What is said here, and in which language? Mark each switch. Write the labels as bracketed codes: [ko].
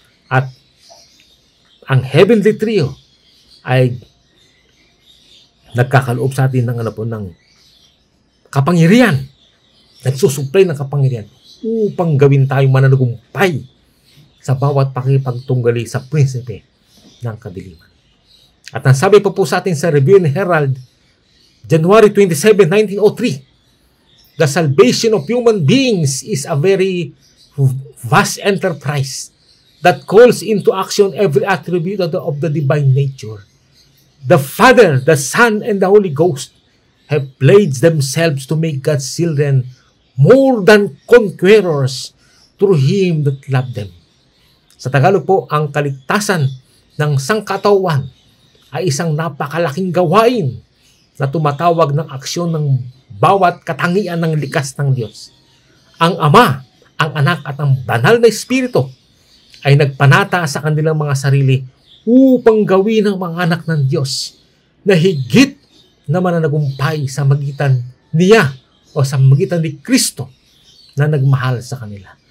[tl] At ang Heavenly Trio ay nagkakaloob sa atin ng kapangyarihan, nagsusupply ng kapangyarihan upang gawin tayo mananagumpay sa bawat pakipagtunggali sa prinsipe ng kadiliman. At ang sabi po sa atin sa [en] Review and Herald, January 27, 1903, the salvation of human beings is a very vast enterprise that calls into action every attribute of the divine nature. The Father, the Son, and the Holy Ghost have pledged themselves to make God's children more than conquerors through Him that loved them. [tl] Sa Tagalog po, ang kaligtasan ng sangkatawan ay isang napakalaking gawain na tumatawag ng aksyon ng bawat katangian ng likas ng Diyos. Ang Ama, ang Anak, at ang Banal na Espiritu ay nagpanata sa kanilang mga sarili upang gawin ng mga anak ng Diyos na higit na mananagumpay sa magitan niya o sa magitan ni Kristo na nagmahal sa kanila.